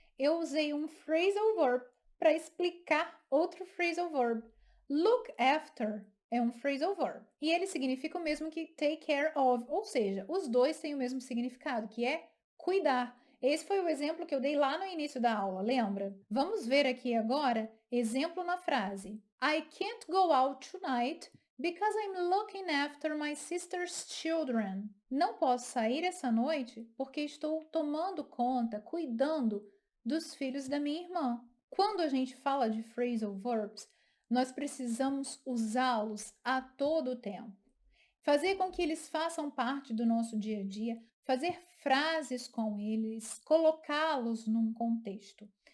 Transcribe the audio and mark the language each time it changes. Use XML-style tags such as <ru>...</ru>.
<pt>Eu usei um phrasal verb para explicar outro phrasal verb. Look after é um phrasal verb. E ele significa o mesmo que take care of, ou seja, os dois têm o mesmo significado, que é cuidar. Esse foi o exemplo que eu dei lá no início da aula, lembra? Vamos ver aqui agora, exemplo na frase.</pt> <en>I can't go out tonight because I'm looking after my sister's children.</en> <pt>Não posso sair essa noite porque estou tomando conta, cuidando dos filhos da minha irmã. Quando a gente fala de phrasal verbs, nós precisamos usá-los a todo o tempo. Fazer com que eles façam parte do nosso dia a dia, fazer frases com eles, colocá-los num contexto.</pt>